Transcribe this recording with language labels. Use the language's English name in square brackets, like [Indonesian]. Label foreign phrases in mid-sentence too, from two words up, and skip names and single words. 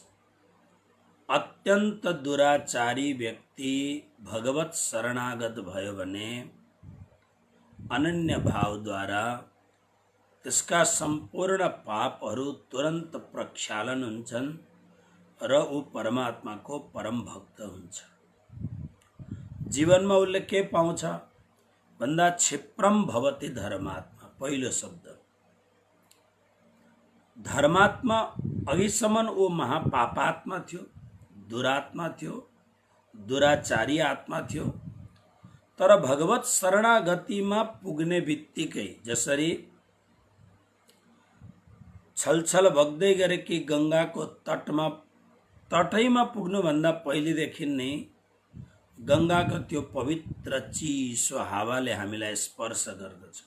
[Nepali] अत्यंत दुराचारी व्यक्ति भगवत शरणागत भयो भने अनन्य भावद्वारा त्यसका सम्पूर्ण पापहरू तुरन्त प्रक्षालन हुन्छन् र ऊ परमात्माको परम भक्त हुन्छ। जीवनमा उसले के पाउँछ भन्दा [Sanskrit] क्षिप्रम भवति धर्मात्मा। [Nepali] पहिलो शब्द धर्मात्मा। अघिसम्म ऊ महापापात्मा थियो, दुरात्मा थियो, दुराचारी आत्मा थियो। तर भगवत शरणागतिमा पुग्ने बित्तिकै, जसरी छलछल बग्दै गरेकी गंगाको तटैमा पुग्नुभन्दा पहिलेदेखि नै गंगाको त्यो पवित्र चिसो हावाले हामीलाई स्पर्श गर्दछ।